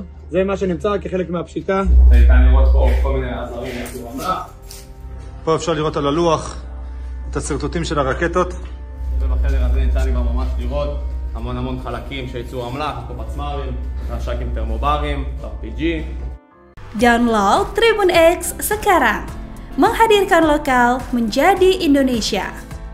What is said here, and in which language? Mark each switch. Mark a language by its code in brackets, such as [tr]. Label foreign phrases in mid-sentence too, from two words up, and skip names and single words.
[he] זה מה שנמצא כחלק מהפשיטה. ניתן לראות פה כל מיני עזרים לייצור אמל"ח. פה אפשר לראות על הלוח את הסרטוטים של הרקטות. ובחדר הזה ניתן לי ממש לראות המון חלקים של ייצור אמל"ח, פה פצמ"רים, רש"קים טרמוברים, RPG. [id] Download Tribun X sekarang, menghadirkan lokal menjadi Indonesia.